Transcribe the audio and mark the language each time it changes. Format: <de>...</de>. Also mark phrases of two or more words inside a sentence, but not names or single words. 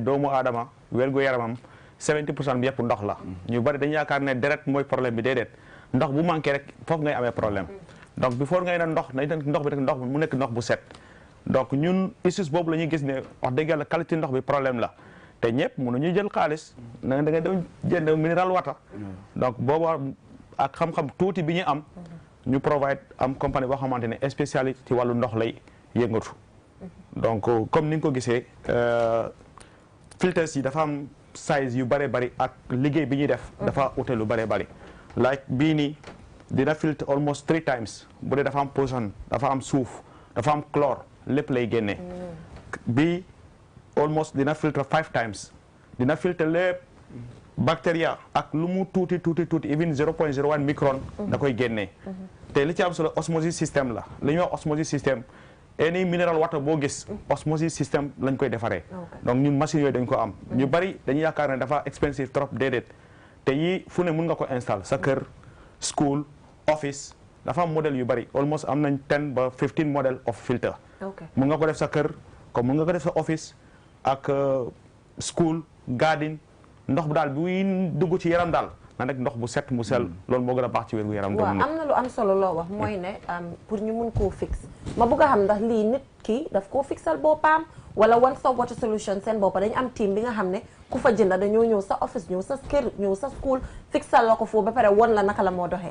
<wo>doomu aadama wérgu yaramam 70% bi yëpp ndox la ñu bari dañu yaakaar ne deret mooy problème bi déedéet ndox bu manqué rek foofu ngay amee problème donc before ngay na ndox nañ ndox bi rek ndox mu nekk ndox bu set donc ñun issues boobu la ñuy gis ne wax dëgg yàlla qualité ndox bi problème la te ñëpp mënuñu jël xaalis da ngay dem jënd</wo> <en>mineral water</en> <wo>donc boobu ak xam-xam tuuti bi ñu am ñu provide am compagnie boo xamante ne spécialité ci wàllu ndox lay yëngatu donc comme ni nga ko gisee filtres yi dafa am size yu bëree bëri ak liggéey bi ñuy def dafa ute lu bëree bëri like bii nii dina filtre</wo> <en>almost 3 times</en> <wo>bu dee dafa am poison dafa am suuf dafa am chlore lépp lay génnee bii almost dina filtre</wo> <en>5 times</en> <wo>dina filtre lépp bacteria ak lu mu tuuti even 0.01 micron da koy génnee te li ci am solo osmosis système la li ñuy wax osmosis système</wo> <en>any mineral water</en> <wo>boo gis osmosis système lañ koy defaree donc ñun machine yooyu dañ ko am ñu bari dañu yaakaar ne dafa expensive trop déedéet te yii fu ne mun nga ko install sa kër</wo> <en>school office</en> <wo>dafa am modèle yu bari almost am nañ 10 ba 15 modèle</wo> <en>of filter</en> <wo>mun nga ko def sa kër comme mun nga ko def sa office ak</wo> <en>school garden</en> <wo>ndox bu daal buy dugg ci yaram daal na nekk ndox bu set mu sell loolu moo gën a baax ci wér gu yaram. waaw am na lu am solo loo wax mooy ne pour ñu mun koo fix ma bëgg a xam ndax lii nit ki daf koo fixal boppam wala One Stop Water Solution seen bopp dañu am team bi nga xam ne ku fa jënda dañoo ñëw sa office ñëw sa kër ñëw sa school fixal la ko foofu ba pare won la naka la moo doxee.</wo>